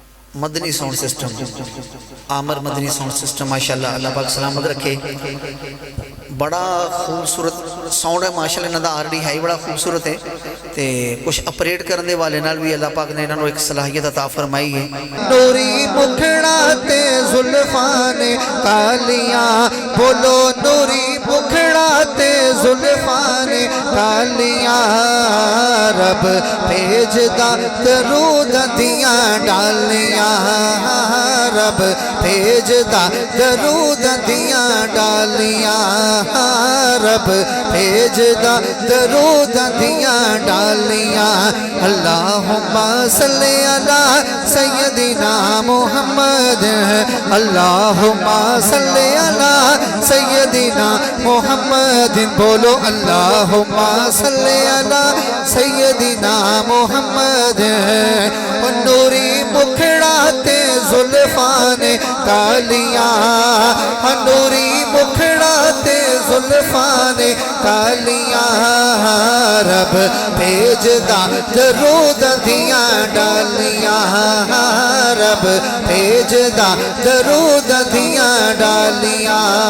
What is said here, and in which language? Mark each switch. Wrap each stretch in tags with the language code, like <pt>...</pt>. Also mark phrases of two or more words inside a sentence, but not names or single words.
<ur>مدنی ساؤنڈ سسٹم، آمر مدنی ساؤنڈ سسٹم ماشاءاللہ، اللہ پاک سلامت رکھے.</ur> <pa>بڑا خوبصورت ساؤنڈ ہے ماشاءاللہ، انہاں دا آر ڈی ہے ہی بڑا خوبصورت ہے.</pa> <ur>تو کچھ آپریٹ کرنے والے نال بھی اللہ پاک نے انہوں نے ایک صلاحیت عطا فرمائی ہے.</ur> <pa>نوری مکھڑا تے زلفاں نے کالیاں، بولو نوری مکھڑا تے زلفاں نے کالیاں، رب بھیجدا درود دیاں ڈالیاں، رب بھیجدا درود دیاں ڈالیاں، رب بھیجدا درود دیاں ڈالیاں.</pa> <ar>اللهم صل على سيدنا محمد، اللهم صل على سيدنا محمد، بولو اللهم صل على سيدنا محمد.</ar> <pa>نوری مکھڑا تے زلفاں نے کالیاں، نوری مکھڑا تے زلفاں نے کالیاں، رب بھیجدا درود دیاں ڈالیاں، رب بھیجدا درود دیاں ڈالیاں.</pa>